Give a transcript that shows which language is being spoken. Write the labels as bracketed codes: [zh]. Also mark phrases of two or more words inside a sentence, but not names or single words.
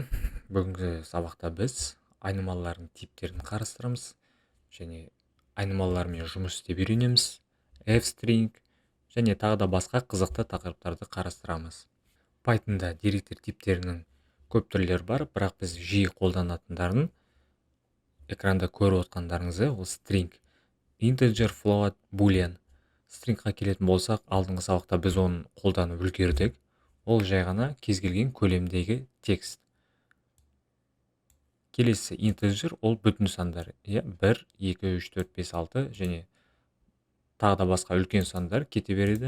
[kk] Бүгінгі сабақта біз айнымалылардың типтерін қарастырамыз және айнымалылармен жұмыс істеп үйренеміз, f-string және тағы да басқа қызықты тақырыптарды қарастырамыз. Pythonда деректер типтерінің көп түрлері бар, бірақ біз жиі қолданатындарын экранда көріп отқандарыңызды ол [en] string, integer, float, boolean. [kk] Stringқа келетін болсақ, алдыңғы сабақта біз оны қолданып үлгердік. Ол жай ғана кез келген көлемдегі текст. Келесі integer ол бүтін сандар. 1, 2, 3, 4, 5, 6 және тағы да басқа үлкен сандар кете береді.